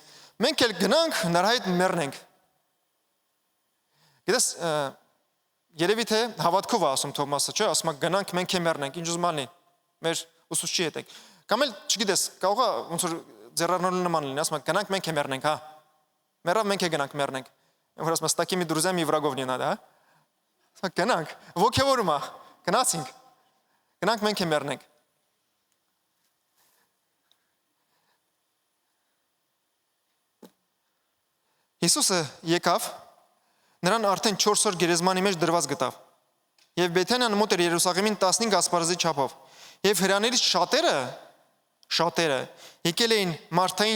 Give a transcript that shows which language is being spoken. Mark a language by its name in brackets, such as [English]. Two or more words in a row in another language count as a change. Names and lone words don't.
[Armenian] մենք էլ գնանք նրա հետ մեռնենք։ Գիտես, երևի թե հավատքով է ասում Թովմասը, չէ, ասում է գնանք մենք էլ մեռնենք, ինչ ուզում ալնի, մեր ուսուցչի հետ ենք։ Կամ էլ, չգիտես, կարող է ոնց որ ձեռառնալու նման լինի, ասում է գնանք մենք էլ մեռնենք, հա։ Մեռավ մենք էլ гнանք մեռնենք։ Որ ասում է [Russian] с такими друзьями врагов не надо, [Armenian] հա։ Ասում է գնանք, ոգևորում է, գնացինք։ Գնանք մենք էլ մեռնենք։ Հիսուսը եկավ, նրան արդեն 4 օր գերեզմանի մեջ դրված գտավ։ Եվ Բեթանիան մոտ էր Երուսաղեմին 15 ասպարեզի չափով։ Եվ հրյաներից շատերը եկել էին Մարթային